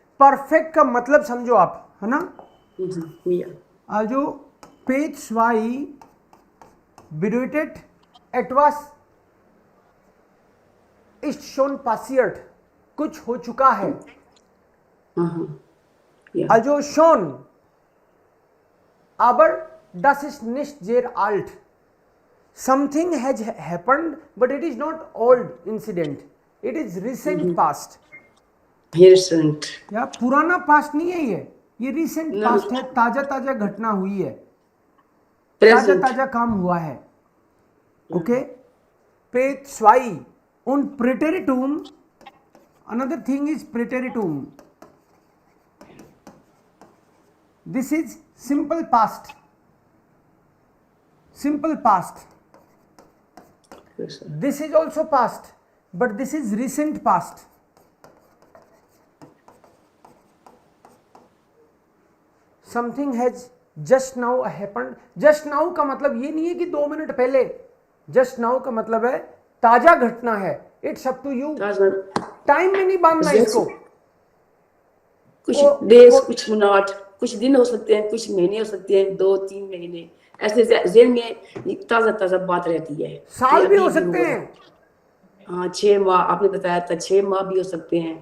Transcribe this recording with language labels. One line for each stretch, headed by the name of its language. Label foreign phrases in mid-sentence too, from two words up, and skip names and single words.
Hindi: परफेक्ट का मतलब समझो आप, है ना?
German: Ja. Also P2 bedeutet etwas ist schon passiert,
Hindi: कुछ हो चुका है.
German: Aha. Ja. Also schon, aber das ist nicht sehr alt.
English: Something has happened, but it is not old incident. It is recent past. Recent.
Hindi: या पुराना पास्ट नहीं है ये रिसेंट
English: No.
Hindi: पास्ट है. ताजा ताजा घटना हुई है, ताजा
English: Present.
Hindi: ताजा काम हुआ है. ओके.
German: P2 und Präteritum,
English: another thing is Präteritum. This is simple past. Simple past. Yes, sir. This is also past, but this is recent past. Something has just now happened. Just now
Hindi: का मतलब ये नहीं है कि 2 मिनट पहले.
English: Just now
Hindi: का मतलब है ताजा घटना है.
English: It's up to you.
Hindi: ताजा. टाइम में नहीं बांधना
English: Yes.
Hindi: इसको. कुछ वो- डेज, वो- कुछ मिनट, कुछ दिन हो सकते हैं, कुछ महीने हो सकते हैं, 2-3 महीने, ऐसे जेल में ताजा ताजा बात रहती है. साल भी हो अभी सकते हुआ. हैं. हाँ, 6 माह आपने बताया था, 6 माह भी हो सकते हैं.